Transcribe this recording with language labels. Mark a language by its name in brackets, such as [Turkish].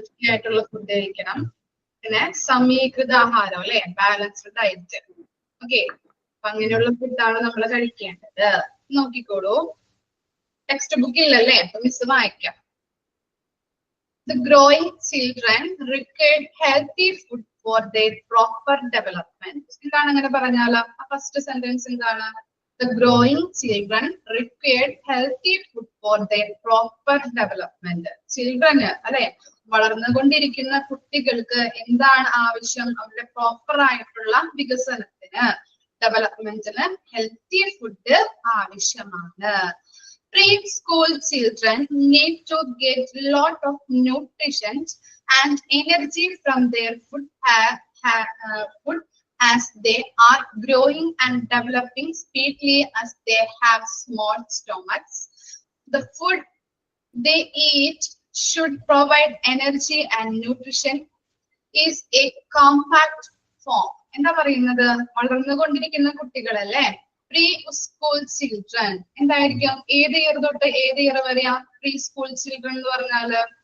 [Malayalam] ആയിട്ടുള്ള ഫുഡ് കഴിക്കണം. പിന്നെ സമീകൃത ആഹാരം, അല്ലെ, ബാലൻസ്ഡ് ഡയറ്റ്. ഓക്കെ, അപ്പൊ അങ്ങനെയുള്ള ഫുഡാണ് നമ്മൾ കഴിക്കേണ്ടത്. നോക്കിക്കോളൂ, ടെക്സ്റ്റ് ബുക്ക് ഇല്ലല്ലേ, അപ്പൊ മിസ് വായിക്കാം. [English] The growing children require healthy food for their proper development. [Malayalam] എന്താണ് അങ്ങനെ പറഞ്ഞാല്? [English] first sentence [Malayalam] എന്താണ്? [English] The growing children require healthy food for their proper development. [Malayalam] ചിൽഡ്രന്, അല്ലെ, വളർന്നുകൊണ്ടിരിക്കുന്ന കുട്ടികൾക്ക് എന്താണ് ആവശ്യം? അവരുടെ പ്രോപ്പർ ആയിട്ടുള്ള വികസനത്തിന്, ഡെവലപ്മെന്റിന് ഹെൽത്തി ഫുഡ് ആവശ്യമാണ്. [English] Preschool children need to get lot of nutrition and energy from their food as they are growing and developing speedily as they have small stomachs. The food they eat should provide energy and nutrition is a compact form. [Malayalam] എന്താ പറയുന്നത്? വളർന്നുകൊണ്ടിരിക്കുന്ന കുട്ടികളല്ലേ, pre school children. എന്തായിരിക്കും? ഏത് year തൊട്ട് ഏത് year വരെയാ pre school children എന്ന് പറഞ്ഞാല്?